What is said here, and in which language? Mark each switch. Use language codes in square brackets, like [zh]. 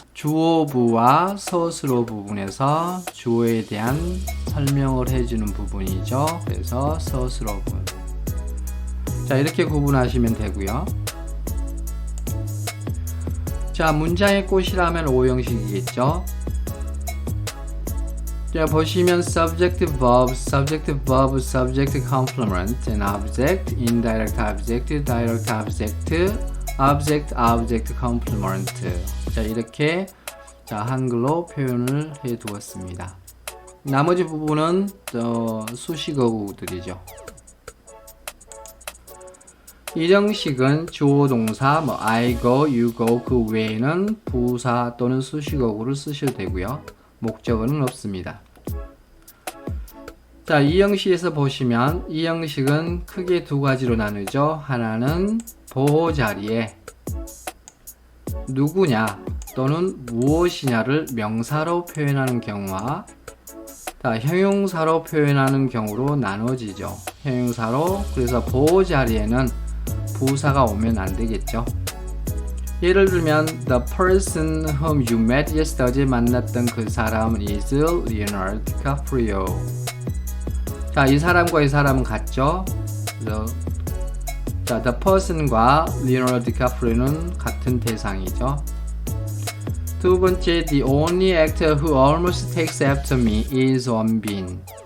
[ko] 주어부와 서술어 부분에서 주어에 대한 설명을 해주는 부분이죠. 그래서 서술어 부분. 자, 이렇게 구분하시면 되고요. 자, 문장의 꽃이라면 오형식이겠죠. 자, 보시면 [en] subjective verb, subjective verb, subject complement, and object, indirect object, direct object, object, object complement. [ko] 자, 이렇게 자, 한글로 표현을 해 두었습니다. 나머지 부분은 수식어구들이죠. 이 형식은 주어 동사 뭐 I go, you go 그 외에는 부사 또는 수식어구를 쓰셔도 되고요. 목적어는 없습니다. 자, 이 형식에서 보시면 이 형식은 크게 두 가지로 나누죠. 하나는 보호 자리에 누구냐 또는 무엇이냐를 명사로 표현하는 경우와 자, 형용사로 표현하는 경우로 나눠지죠. 형용사로 그래서 보호 자리에는 부사가 오면 안 되겠죠. [en] 예를 들면 the person whom you met yesterday [ko] 만났던 그 사람은 [en] is Leonardo DiCaprio. [ko] 자, 이 사람과 이 사람은 같죠. 자, the person과 Leonardo DiCaprio는 같은 대상이죠. [en] 두 번째, the only actor who almost takes after me is 원빈.